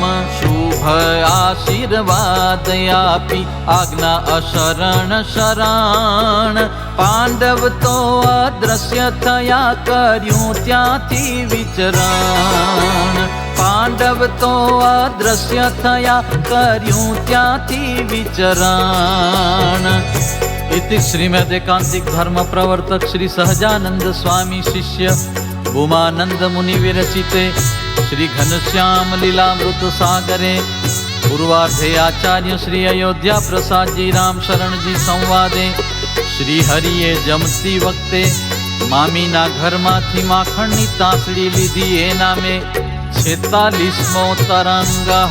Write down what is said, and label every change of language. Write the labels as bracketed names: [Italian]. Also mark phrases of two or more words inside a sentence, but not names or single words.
[Gujarati] શુભ આશીર્વાદ આપી આજ્ઞા અશરણ શરણ, પાંડવ તો અદ્રશ્ય થયા કર્યું ત્યાંથી વિચરણ. પાંડવ તો અદ્રશ્ય થયા કર્યું ત્યાંથી વિચરણ. [Sanskrit] इति श्रीमद् एकांतिक धर्म प्रवर्तक श्री सहजानंद स्वामी शिष्य उमानंद मुनि विरचिते श्री घनश्याम लीलामृत सागरे पूर्वार्धे आचार्य श्री अयोध्या प्रसाद जी राम शरण जी संवादे [Gujarati] શ્રી હરિએ જમતી વખતે મામીના ઘરમાંથી માખણની તાસળી લીધી એ નામે 46મો તરંગ.